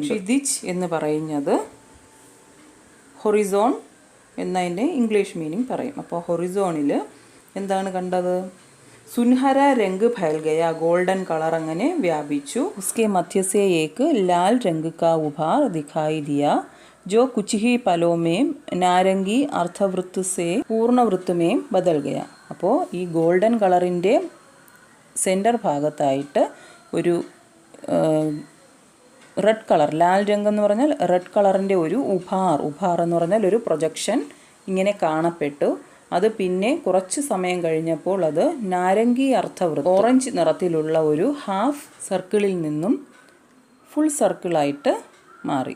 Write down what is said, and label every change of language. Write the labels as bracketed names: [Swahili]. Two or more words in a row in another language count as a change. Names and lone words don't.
[Malayalam] ക്ഷിതിജ് എന്ന് പറയുന്നത് ഹൊറിസോൺ എന്നതിൻ്റെ [English] English meaning [Malayalam] പറയും. അപ്പോൾ ഹൊറിസോണിൽ എന്താണ് കണ്ടത്? [Hindi] सुनहरा रंग फैल गया, [English] golden color [Malayalam] അങ്ങനെ വ്യാപിച്ചു. [Hindi] उसके मध्य से एक लाल रंग का उभार दिखाई दिया जो कुछ ही पलों में नारंगी अर्धवृत्त से പൂർണ്ണവൃത്ത് में बदल गया. [Malayalam] അപ്പോൾ ഈ [English] golden color's center [Malayalam] ഭാഗത്തായിട്ട് ഒരു [English] red color, [Hindi] लाल रंग [Malayalam] എന്ന് പറഞ്ഞാൽ [English] red color's [Malayalam] ഒരു ഉഭാർ എന്ന് പറഞ്ഞാൽ ഒരു പ്രൊജക്ഷൻ ഇങ്ങനെ കാണപ്പെട്ടു. അത് പിന്നെ കുറച്ച് സമയം കഴിഞ്ഞപ്പോൾ അത് [Hindi] नारंगी अर्धवृत्त, [Malayalam] ഓറഞ്ച് നിറത്തിലുള്ള ഒരു [English] half circle [Malayalam] നിന്നും [English] full circle [Malayalam] മാറി.